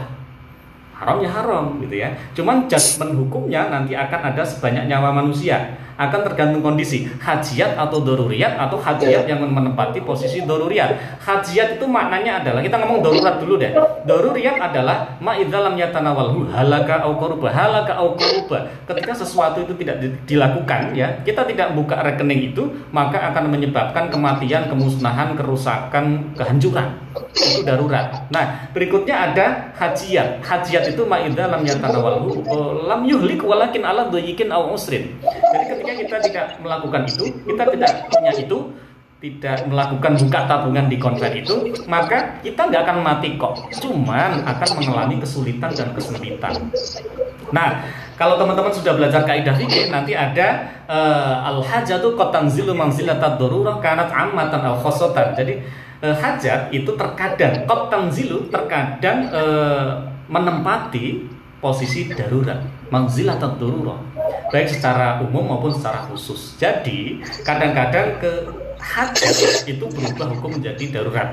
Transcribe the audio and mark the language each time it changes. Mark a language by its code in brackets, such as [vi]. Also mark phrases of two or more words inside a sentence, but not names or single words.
[id] Haram ya haram gitu ya. Cuman judgement hukumnya nanti akan ada sebanyak nyawa manusia. Akan tergantung kondisi, hajiat atau doruriyat, atau hajiat yang menempati posisi doruriyat. Hajiat itu maknanya adalah, kita ngomong darurat dulu deh. Doruriyat adalah [ar] ما إذا لم يتناوله هلك أو قارب. [id] Ketika sesuatu itu tidak dilakukan, ya, kita tidak buka rekening itu, maka akan menyebabkan kematian, kemusnahan, kerusakan, kehancuran. Itu darurat. Nah, berikutnya ada hajiat. Hajiat itu [ar] ما إذا لم يتناوله لم يهلك ولكن على ضيق أو عسر. [id] Jadi ketika kita tidak melakukan itu, kita tidak punya itu, tidak melakukan buka tabungan di konven itu, maka kita nggak akan mati kok, cuman akan mengalami kesulitan dan kesempitan. Nah, kalau teman-teman sudah belajar kaidah fikih, nanti ada [ar] الحاجة قد تنزل منزلة الضرورة كانت عامة أو خاصة. [id] Jadi hajat itu terkadang [ar] قد تنزل, [id] terkadang menempati posisi darurat, [ar] منزلة الضرورة, [id] baik secara umum maupun secara khusus. Jadi kadang-kadang ke hajat itu berubah hukum menjadi darurat.